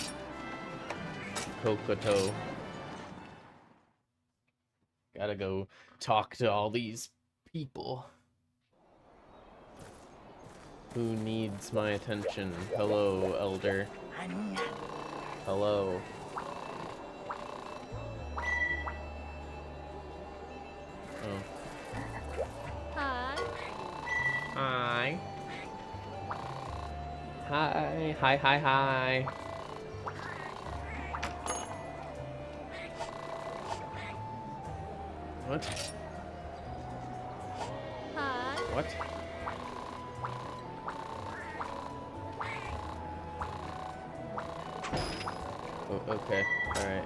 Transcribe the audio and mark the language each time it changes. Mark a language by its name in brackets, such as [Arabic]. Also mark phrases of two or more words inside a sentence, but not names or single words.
[English] Kokoto. Gotta go talk to all these people. Who needs my attention? Hello, Elder. Hello. Oh. Hi. Hi. Hi. Hi, hi, hi. What? Hi. What? Oh, okay. Alright.